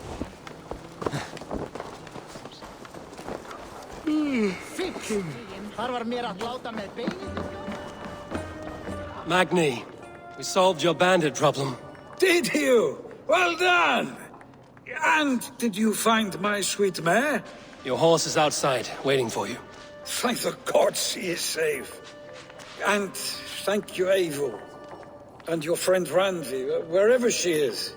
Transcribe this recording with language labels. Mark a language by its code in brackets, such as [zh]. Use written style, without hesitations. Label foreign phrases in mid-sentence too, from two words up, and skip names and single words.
[is] Þar var mér að láta með beinið. Magni, [en] we solved your bandit problem. Did you? Well done! And did you find my sweet mare? Your horse is outside, waiting for you. Thank the gods she is safe. And thank you, Eivor. And your friend Randi, wherever she is.